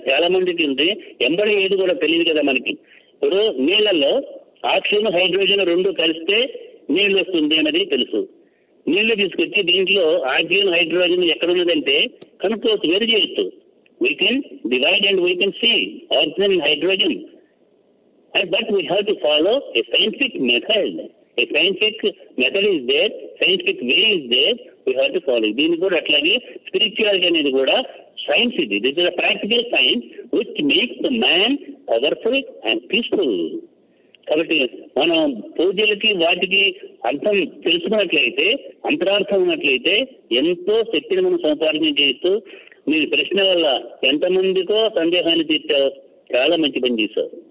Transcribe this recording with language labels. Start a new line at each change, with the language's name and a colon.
Telugu: చాలా మందికి ఉంది, ఎంబడి ఏది కూడా తెలియదు కదా మనకి. ఇప్పుడు నీళ్లలో ఆక్సిజన్ హైడ్రోజన్ రెండు కలిస్తే నీళ్లు వస్తుంది అన్నది తెలుసు. నీళ్లు తీసుకొచ్చి దీంట్లో ఆక్సిజన్ హైడ్రోజన్ ఎక్కడ ఉన్నదంటే కనుక్కోవచ్చు, వేరు చేయొచ్చు.
English: We can divide and we can see oxygen and hydrogen. But we have to follow a scientific method. A scientific method is there, scientific way is there, we have to follow.
Telugu: దీని కూడా అట్లాగే spirituality అనేది కూడా science ఇది.
English: This is a practical science which makes the man powerful and peaceful.
Telugu: కాబట్టి మనం పూజలకి వాటికి అర్థం తెలుసుకున్నట్లయితే, అంతరార్థం ఉన్నట్లయితే ఎంతో శక్తిని మనం సంపాదన చేస్తూ, మీరు ప్రశ్న వల్ల ఎంతమందికో సందేహాన్ని తీర్చావు. చాలా మంచి పని చేశావు.